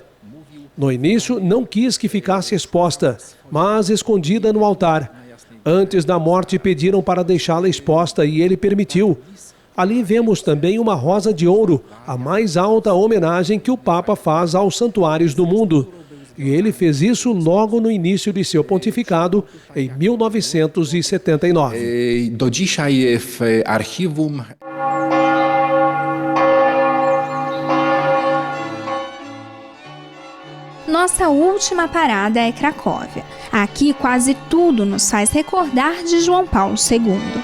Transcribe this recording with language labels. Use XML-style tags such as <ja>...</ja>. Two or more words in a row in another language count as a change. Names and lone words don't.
<pt>No início, não quis que ficasse exposta, mas escondida no altar. Antes da morte, pediram para deixá-la exposta e ele permitiu. Ali vemos também uma rosa de ouro, a mais alta homenagem que o Papa faz aos santuários do mundo. E ele fez isso logo no início de seu pontificado, em 1979.</pt> <pl>Do dzisiaj w archiwum.</pl> <pt>Nossa última parada é Cracóvia. Aqui quase tudo nos faz recordar de João Paulo II.</pt>